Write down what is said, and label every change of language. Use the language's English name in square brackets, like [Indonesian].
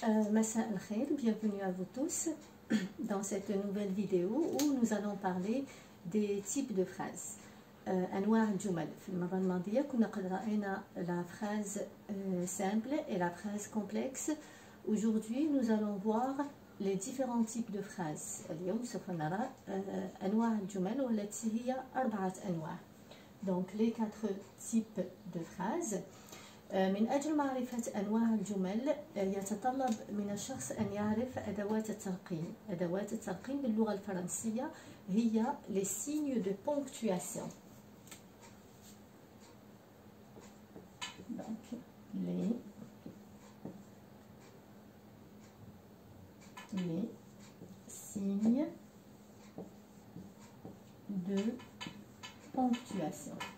[French] Massa al-Khair, bienvenue à vous tous dans cette nouvelle vidéo où nous allons parler des types de phrases. [Arabic] أنواع الجمل. في المرة الماضية كنا قد رأينا [French] la phrase simple et la phrase complexe. Aujourd'hui, nous allons voir les différents types de phrases. [Arabic] اليوم سوف نرى أنواع الجمل والتي هي 4 أنواع. [French] Donc les 4 types de phrases. [Arabic] من أجل معرفة أنواع الجمل يتطلب من الشخص أن يعرف أدوات الترقيم. أدوات الترقيم باللغة الفرنسية هي [French] les signes de ponctuation. Donc les signes de ponctuation.